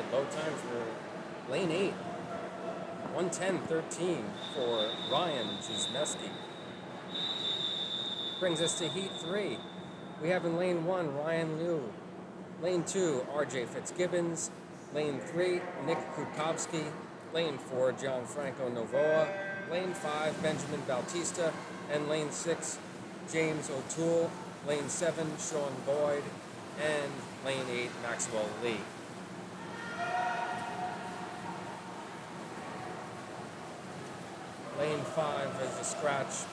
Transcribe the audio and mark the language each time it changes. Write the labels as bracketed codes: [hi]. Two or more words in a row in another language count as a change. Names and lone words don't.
[en] Low time for Lane 8. 1:10.13 for Ryan Gizmeski. Brings us to Heat 3. We have in Lane 1, Ryan Liu. Lane 2, RJ Fitzgibbons. Lane 3, Nick Kukowski. Lane 4, Gianfranco Novoa. Lane 5, Benjamin Bautista. And Lane 6, James O'Toole. Lane 7, Sean Boyd. And Lane 8, Maxwell Lee. Lane 5 is a scratch.